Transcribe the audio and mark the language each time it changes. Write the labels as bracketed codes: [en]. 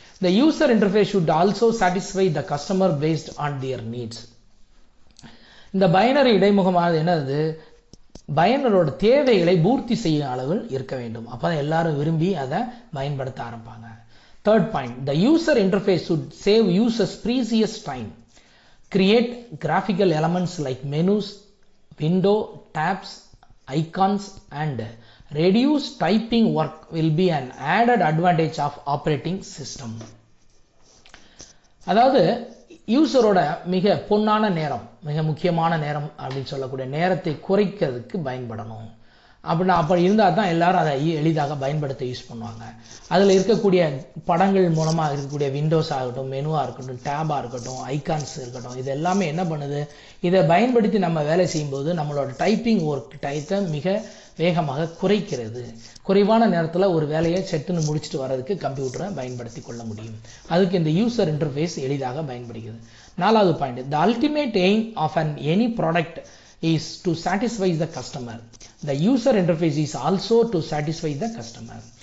[en] The user interface should also satisfy the customer based on their needs. [ta] இந்த binary இடைமுகமானது என்னது, பயனரோட தேவைகளை பூர்த்தி செய்யும் அளவில் இருக்க வேண்டும். அப்பதான் எல்லாரும் விரும்பி அதை பயன்படுத்த ஆரம்பிப்பாங்க. [en] 3rd point, the user interface should save users precious time. Create graphical elements like menus, window, tabs, icons and reduce typing work will be an added advantage of operating system. [ta] அதாவது யூசரோட மிக பொன்னான நேரம், மிக முக்கியமான நேரம் அப்படின்னு சொல்லக்கூடிய நேரத்தை குறைக்கிறதுக்கு பயன்படணும். அப்படி இருந்தால் தான் எல்லாரும் அதை எளிதாக பயன்படுத்த யூஸ் பண்ணுவாங்க. அதில் இருக்கக்கூடிய படங்கள் மூலமாக இருக்கக்கூடிய விண்டோஸ் ஆகட்டும், மெனுவாக இருக்கட்டும், டேபாக இருக்கட்டும், ஐகான்ஸ் இருக்கட்டும், இது எல்லாமே என்ன பண்ணுது, இதை பயன்படுத்தி நம்ம வேலை செய்யும்போது நம்மளோட டைப்பிங் ஒர்க் டைத்தை மிக வேகமாக குறைக்கிறது. குறைவான நேரத்தில் ஒரு வேலையை செட்டுன்னு முடிச்சுட்டு வர்றதுக்கு கம்ப்யூட்டரை பயன்படுத்தி கொள்ள முடியும். அதுக்கு இந்த யூசர் இன்டர்ஃபேஸ் எளிதாக பயன்படுகிறது. 4வது point, [en] The ultimate aim of an any product is to satisfy the customer. The user interface is also to satisfy the customer.